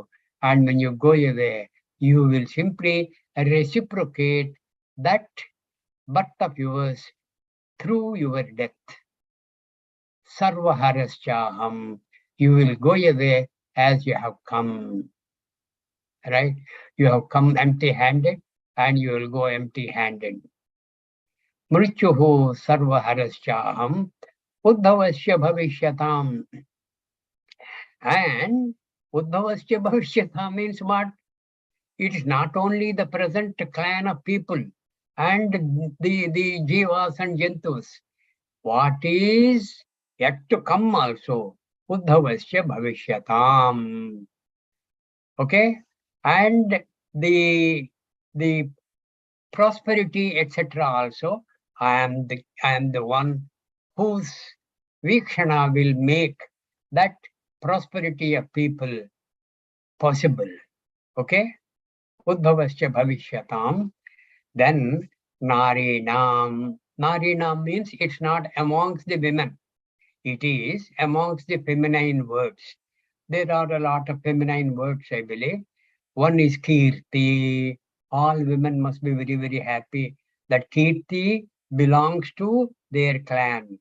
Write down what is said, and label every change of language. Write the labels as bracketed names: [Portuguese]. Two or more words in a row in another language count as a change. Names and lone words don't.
[English] And when you go away, you will simply reciprocate that birth of yours through your death. [Sanskrit] Sarvaharaschaham. [English] You will go away as you have come. Right? You have come empty-handed and you will go empty-handed. [Sanskrit] Mrityuhu sarvaharaschaham uddhavasya bhavishyatam. [English] And [Sanskrit] uddhavasya bhavishyata [English] means what? It is not only the present clan of people and the jivas and jantus. What is yet to come also? [Sanskrit] Uddhavasya bhavishyatam. [English] Okay? And the prosperity, etc. also, I am the one whose vikshana will make that prosperity of people possible. Okay? [Sanskrit] Uddhavasya bhavishyatam. [English] Then narinam. Narinam means it's not amongst the women. It is amongst the feminine words. There are a lot of feminine words, I believe. One is kirti. All women must be very, very happy that kirti belongs to their clan.